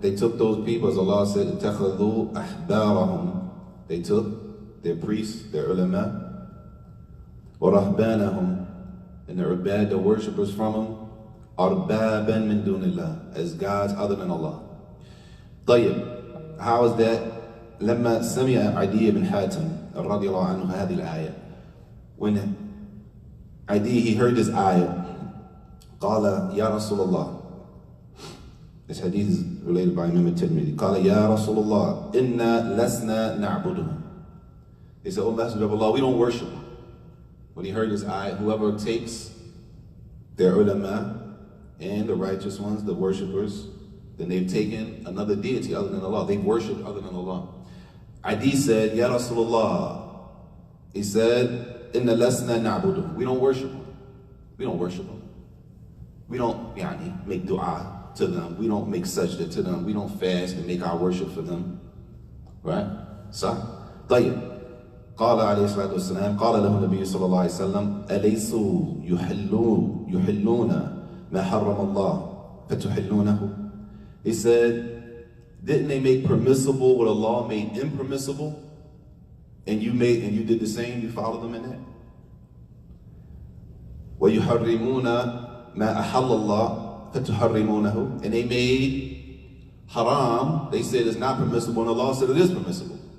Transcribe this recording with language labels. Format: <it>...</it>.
<en>They took those people, as Allah said,</en> <ar>اتَّخَذُوا أَحْبَارَهُمْ.</ar> <en>They took their priests, their ulama,</en> <ar>وَرَهْبَانَهُمْ,</ar> <en>and their ubad, the worshippers from them,</en> <ar>أَرْبَابًا مِن دُونِ اللَّهِ,</ar> <en>as gods other than Allah. طيب, how is that?</en> <ar>لما سمع عدي بن حاتم رضي الله عنه هذه الآية.</ar> <en>When Adi, he heard this ayah,</en> <ar>قال يا رسول الله.</ar> <en>This hadith is related by Imam At-Tirmidhi.</en> <ar>قال يا رسول الله إنا لسنا نعبدهم.</ar> <en>He said, O Messenger of Allah, we don't worship him. When he heard this ayah, whoever takes their ulama and the righteous ones, the worshippers, then they've taken another deity other than Allah. They've worshipped other than Allah. Adi said, Ya Rasulullah. He said,</en> <ar>"Inna lasna na'budu."</ar> <en>We don't worship them. We don't worship them. We don't make dua to them. We don't make sajda to them. We don't fast and make our worship for them. Right?</en> <ar>صح؟ طيب. قال عليه الصلاة والسلام قال له النبي صلى الله عليه وسلم أليسوا يحلون ما حرم الله فتحلونه.</ar> <en>He said, didn't they make permissible what Allah made impermissible? And you did the same, you followed them in that?</en> <ar>وَيُحَرِّمُونَ مَا أَحَلَّ اللَّهُ فَتُحَرِّمُونَهُ.</ar> <en>And they made haram, they said it's not permissible, and Allah said it is permissible.</en>